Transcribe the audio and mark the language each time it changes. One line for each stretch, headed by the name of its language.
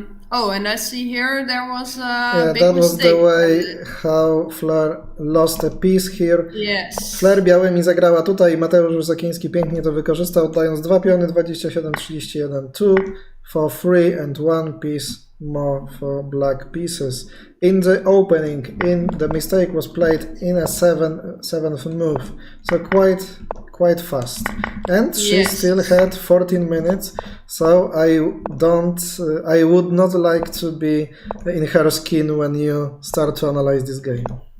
English: Oh, and I see here there was a big that was mistake. the way how Fleur lost a piece here. Yes.
Polish: Fleur białymi zagrała tutaj i Mateusz Wysokiński pięknie to wykorzystał, oddając 2 piony, 27-31,
English: 2 for free and 1 piece more for black pieces. In the opening, the mistake was played in a seventh move, so quite fast. And she still had 14 minutes, so I would not like to be in her skin when you start to analyze this game.